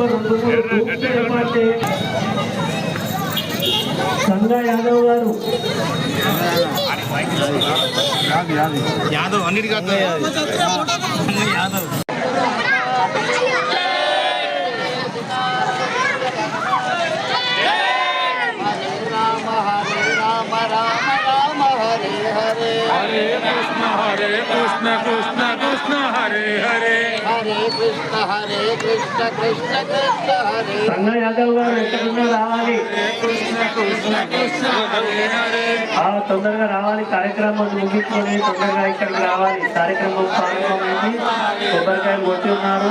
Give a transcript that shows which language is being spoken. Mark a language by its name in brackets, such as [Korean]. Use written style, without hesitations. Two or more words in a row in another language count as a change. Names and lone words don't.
[Telugu] సంగా యాదవ్ గారు యాదవ్ అన్నిటికీ యాదవ్ [Sanskrit] कृष्ण कृष्ण कृष्ण हरे हरे हरे कृष्ण कृष्ण कृष्ण हरे [Telugu] సంగా యాదవ్ గారు ఎక్కడున్నా రావాలి. [Sanskrit] कृष्ण कृष्ण कृष्ण हरे हरे [Telugu] తొందరగా రావాలి. కార్యక్రమం ముగించుకొని తొందరగా ఇక్కడికి రావాలి. కార్యక్రమం ప్రారంభమైంది. కొబ్బరికాయలు కొట్టి ఉన్నారు.